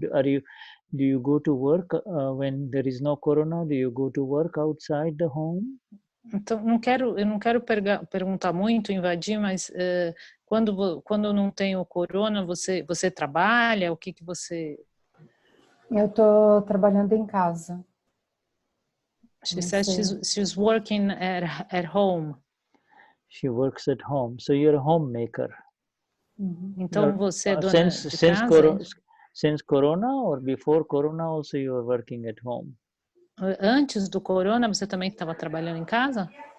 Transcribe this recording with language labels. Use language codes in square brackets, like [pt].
[en] Do you go to work when there is no corona? Do you go to work outside the home? [pt] Então, eu não quero perguntar muito, invadir, mas quando não tem o corona, você trabalha? O que você... Eu estou trabalhando em casa. [en] She says she's working at home. She works at home. So you're a homemaker. [pt] Então você é dona de casa? [en] Since corona or before corona also you are working at home? [pt] Antes do corona você também estava trabalhando em casa?